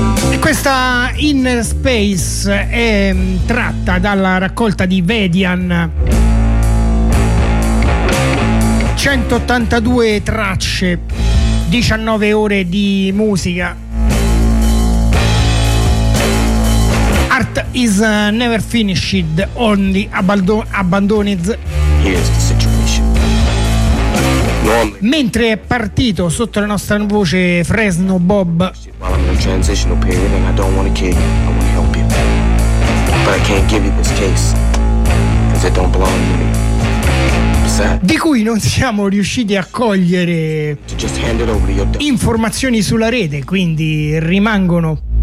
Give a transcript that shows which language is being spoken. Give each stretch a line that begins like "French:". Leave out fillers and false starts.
Italian: E questa Inner Space è tratta dalla raccolta di Vedian, 182 tracce, 19 ore di musica.
English: Art is never finished, only abandoned. Here's the situation.
Italian: Mentre è partito sotto la nostra voce Fresno Bob.
English: While I'm in a transitional period and I don't want a kid, I want to help you. But I can't give you this case, because it don't belong to me.
Italian: Di cui non siamo riusciti a cogliere informazioni sulla rete, quindi rimangono.